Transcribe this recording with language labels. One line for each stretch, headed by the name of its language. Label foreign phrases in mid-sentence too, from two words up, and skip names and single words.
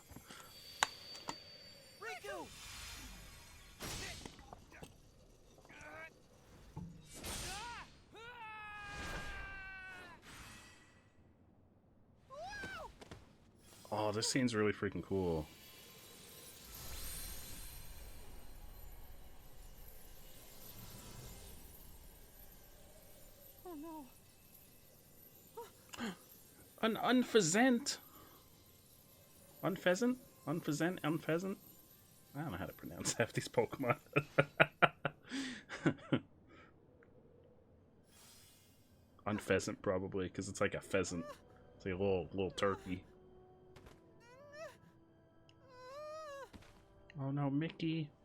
English: Oh, this scene's really freaking cool. Oh no. An unpheasant. Unpheasant? Unpheasant? Unpheasant? I don't know how to pronounce half these Pokemon. Unpheasant, probably, because it's like a pheasant. It's like a little turkey. Oh no, Mickey.